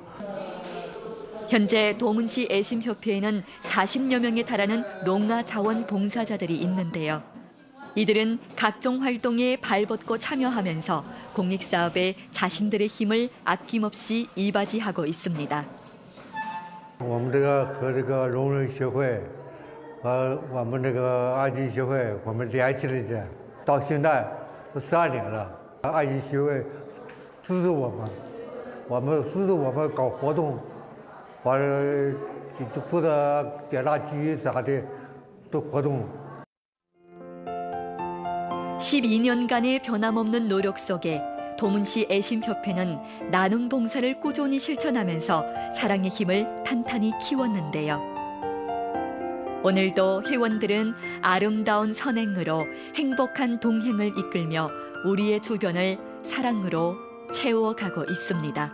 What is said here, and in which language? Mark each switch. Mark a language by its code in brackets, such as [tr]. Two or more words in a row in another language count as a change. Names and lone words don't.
[ko] 현재 도문시 애심협회에는 40여 명에 달하는 농가 자원 봉사자들이 있는데요. 이들은 각종 활동에 발벗고 참여하면서 공익사업에 자신들의 힘을 아낌없이 이바지하고 있습니다. [zh] 我们这个和这个聋人协会和我们这个爱心协会，我们联系了一下，到现在都3年了。爱心协会资助我们资助我们搞活动。完了，负责点蜡机啥的，都活动。 [ko] 12년간의 변함없는 노력 속에 도문시 애심협회는 나눔 봉사를 꾸준히 실천하면서 사랑의 힘을 탄탄히 키웠는데요. 오늘도 회원들은 아름다운 선행으로 행복한 동행을 이끌며 우리의 주변을 사랑으로 채워가고 있습니다.